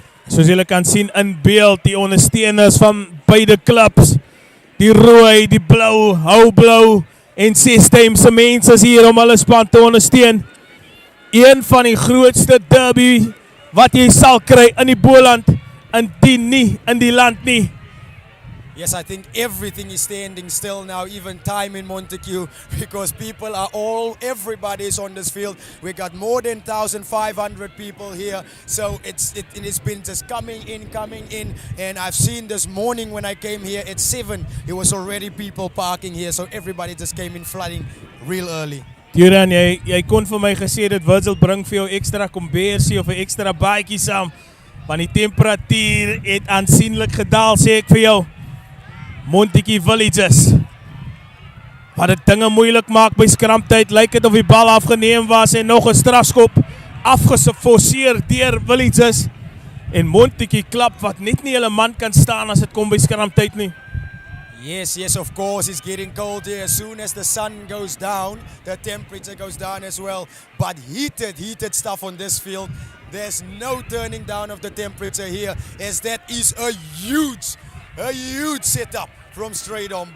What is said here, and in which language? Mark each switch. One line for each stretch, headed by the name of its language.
Afrikaans: Soos julle kan sien in beeld, die ondersteuners van beide clubs, die rooi, die blou, hou blou En 6 se mense is hier om hulle span te ondersteun. Een van die grootste derby wat jy sal kry in die Boland, indien nie in die land nie.
English: Yes, I think everything is standing still now, even time in Montagu, because people are everybody is on this field. We got more than 1,500 people here, so it has been just coming in, and I've seen this morning when I came here at 7, it was already people parking here, so everybody just came in flooding real early.
Afrikaans: Duran, jy kon vir my gesê dat Virgil bring vir jou ekstra kombersie of 'n ekstra baadjie saam, want die temperatuur het aansienlik gedaal, sê ek vir jou. Montagu Villages, wat dit dinge moeilik maak by skramtyd, lyk dit of die bal afgeneem was en nog 'n strafskop afgeforceer deur Villages en Montagu klap wat net nie hulle man kan staan as dit kom by skramtyd nie.
English: Yes, of course, it's getting cold here. As soon as the sun goes down, the temperature goes down as well. But heated stuff on this field. There's no turning down of the temperature here, as that is a huge setup from straight on.